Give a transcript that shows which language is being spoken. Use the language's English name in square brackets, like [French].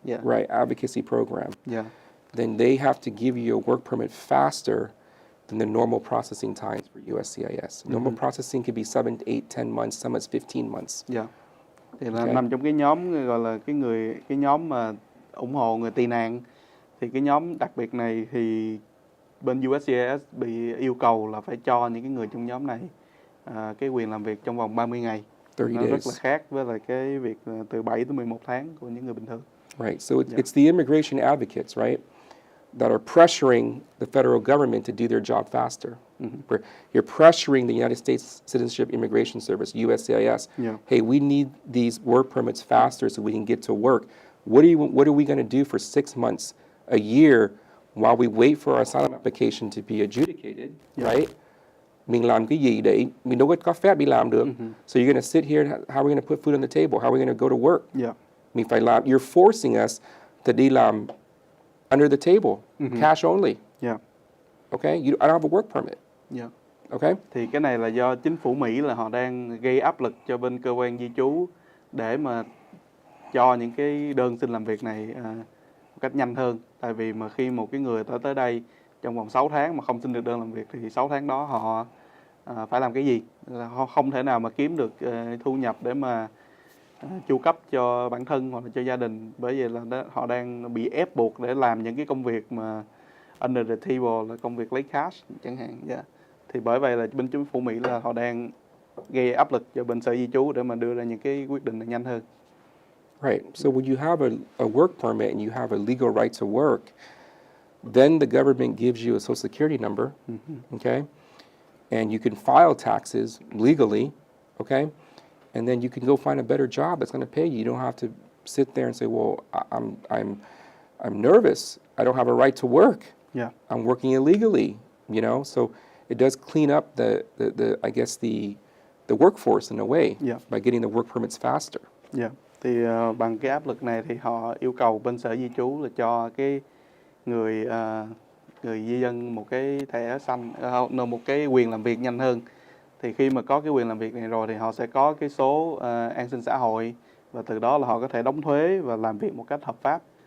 [English] Right, advocacy program. Then they have to give you a work permit faster than the normal processing times for USCIS. Normal processing could be 7, 8, 10 months, some it's 15 months. [Vietnamese] Thì là nằm trong cái nhóm gọi là cái nhóm mà ủng hộ người tị nạn. Thì cái nhóm đặc biệt này thì bên USCIS bị yêu cầu là phải cho những cái người trong nhóm này cái quyền làm việc trong vòng 30 ngày. [English] 30 [Vietnamese] nó [English] days. [Vietnamese] rất là khác với lại cái việc từ 7 tới 11 tháng của những người bình thường. [English] Right, so it's the immigration advocates, right, that are pressuring the federal government to do their job faster. You're pressuring the United States Citizenship Immigration Service, USCIS. Hey, we need these work permits faster so we can get to work. What are we going to do for 6 months, a year, while we wait for our asylum application to be adjudicated, right? [Vietnamese] Mình làm cái gì để mình đâu có phép đi làm được. [English] So you're going to sit here, how are we going to put food on the table? How are we going to go to work? [Vietnamese] Mình phải làm, [English] you're forcing us to [Vietnamese] đi làm [English] under the table, cash only. Okay, I don't have a work permit. Okay? [Vietnamese] Thì cái này là do chính phủ Mỹ là họ đang gây áp lực cho bên cơ quan di trú để mà cho những cái đơn xin làm việc này một cách nhanh hơn. Tại vì mà khi một cái người tới đây trong vòng 6 tháng mà không xin được đơn làm việc thì 6 tháng đó họ phải làm cái gì? Họ không thể nào mà kiếm được thu nhập để mà chu cấp cho bản thân hoặc là cho gia đình, bởi vì là họ đang bị ép buộc để làm những cái công việc mà [English] under the table, [Vietnamese] là công việc lấy cash chẳng hạn. Thì bởi vậy là bên chính phủ Mỹ là họ đang gây áp lực cho bên sở di trú để mà đưa ra những cái quyết định này nhanh hơn. [English] Right. So when you have a work permit and you have a legal right to work, then the government gives you a social security number, okay? And you can file taxes legally, okay? And then you can go find a better job that's going to pay you. You don't have to sit there and say, well, I'm nervous. I don't have a right to work. Yeah. I'm working illegally, you know? So it does clean up the I guess the workforce in a way Yeah. by getting the work permits faster. [Vietnamese] Dạ. Thì bằng cái áp lực này thì họ yêu cầu bên sở di trú là cho cái người người di dân một cái thẻ xanh, một cái quyền làm việc nhanh hơn. Thì khi mà có cái quyền làm việc này rồi thì họ sẽ có cái số an sinh xã hội, và từ đó là họ có thể đóng thuế và làm việc một cách hợp pháp.